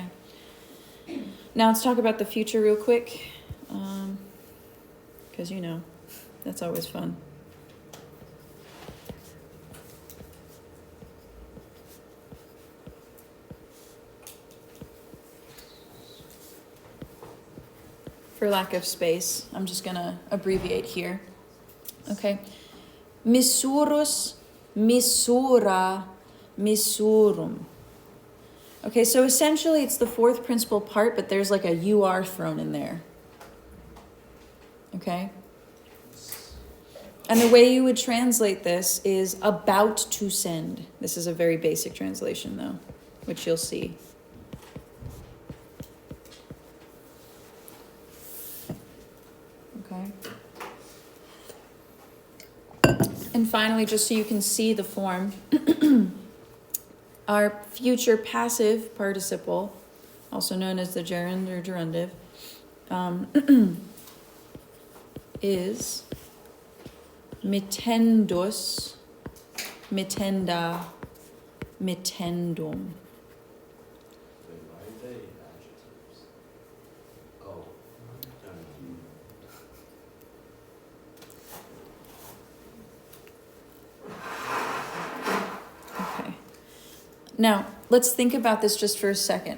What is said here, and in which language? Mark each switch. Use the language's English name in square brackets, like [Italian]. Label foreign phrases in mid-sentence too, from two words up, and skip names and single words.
[English] Now let's talk about the future real quick, because you know, that's always fun. For lack of space, I'm just going to abbreviate here. Okay. [Latin] Missurus, missura, missurum. [English] Okay, so essentially it's the fourth principal part, but there's like a UR thrown in there. Okay? And the way you would translate this is about to send. This is a very basic translation though, which you'll see. Okay. And finally, just so you can see the form, our future passive participle, also known as the gerund or gerundive, is [Latin] mittendus, mittenda, mittendum. [English] Wait, why are they adjectives? Oh. Okay. Now, let's think about this just for a second.